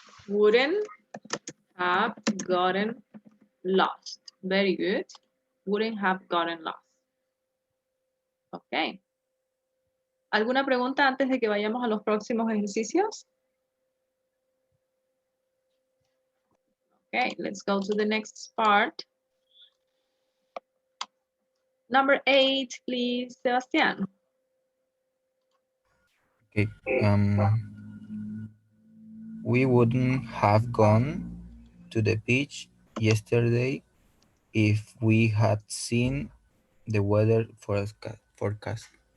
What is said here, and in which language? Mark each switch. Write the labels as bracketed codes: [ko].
[en] Wouldn't have gotten lost. Very good. Wouldn't have gotten lost. Ok. [es] ¿Alguna pregunta antes de que vayamos a los próximos ejercicios? [en] Okay, let's go to the next part. Number 8, please, Sebastián. Okay. We wouldn't have gone to the beach yesterday if we had seen the weather forecast.